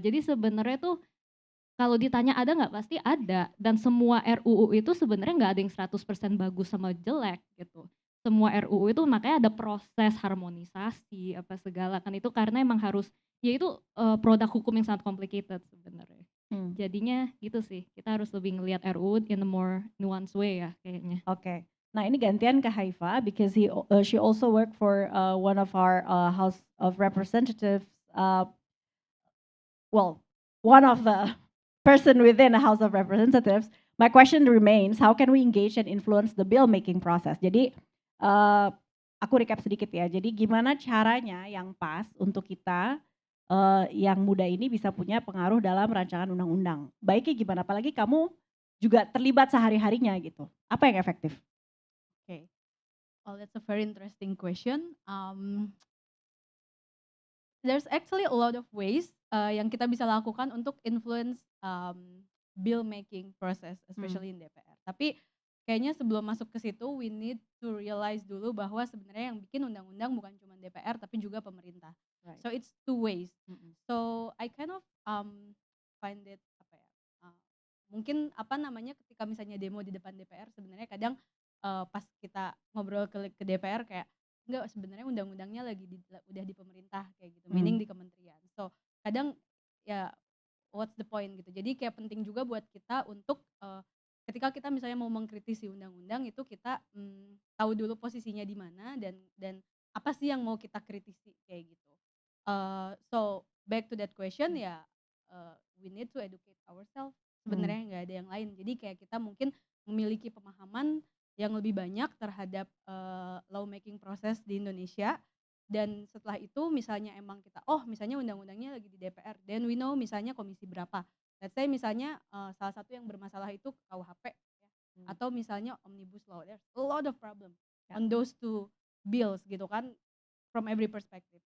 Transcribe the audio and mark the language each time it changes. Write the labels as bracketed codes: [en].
[id] Jadi sebenarnya tuh kalau ditanya ada nggak, pasti ada, dan semua RUU itu sebenarnya nggak ada yang 100% bagus sama jelek gitu. Semua RUU itu makanya ada proses harmonisasi apa segala kan, itu karena emang harus, ya itu produk hukum yang sangat complicated sebenarnya. Jadinya gitu sih, kita harus lebih ngelihat RUU [en] in a more nuanced way [id] ya kayaknya. Oke. Nah ini gantian ke [en] Haifa because she also work for one of our House of Representatives. Well, one of the person within the House of Representatives. My question remains, how can we engage and influence the bill making process? [id] Jadi aku recap sedikit ya. Jadi gimana caranya yang pas untuk kita yang muda ini bisa punya pengaruh dalam rancangan undang-undang. Baiknya gimana? Apalagi kamu juga terlibat sehari-harinya gitu. Apa yang efektif? [en] Okay. Well, that's a very interesting question. There's actually a lot of ways [id] yang kita bisa lakukan untuk [en] influence bill making process, especially in DPR. [id] Tapi kayaknya sebelum masuk ke situ, [en] we need to realize [id] dulu bahwa sebenarnya yang bikin undang-undang bukan cuma DPR tapi juga pemerintah. [en] Right. So it's two ways. So I kind of find it [id] apa ya? Mungkin apa namanya ketika misalnya demo di depan DPR, sebenarnya kadang pas kita ngobrol ke DPR kayak enggak, sebenarnya undang-undangnya udah di pemerintah kayak gitu, meaning di kementerian. [en] So [id] kadang ya [en] what's the point [id] gitu. Jadi kayak penting juga buat kita untuk ketika kita misalnya mau mengkritisi undang-undang itu kita tahu dulu posisinya di mana dan apa sih yang mau kita kritisi kayak gitu. [en] So back to that question [id] ya, [en] we need to educate ourselves. [id] Sebenarnya nggak ada yang lain. Jadi kayak kita mungkin memiliki pemahaman yang lebih banyak terhadap lawmaking proses di Indonesia, dan setelah itu misalnya emang kita misalnya undang-undangnya lagi di DPR, [en] then we know [id] misalnya komisi berapa. [en] Let's say [id] misalnya salah satu yang bermasalah itu KUHP ya, atau misalnya omnibus law. [en] There's a lot of problem on those two bills [id] gitu kan, [en] from every perspective.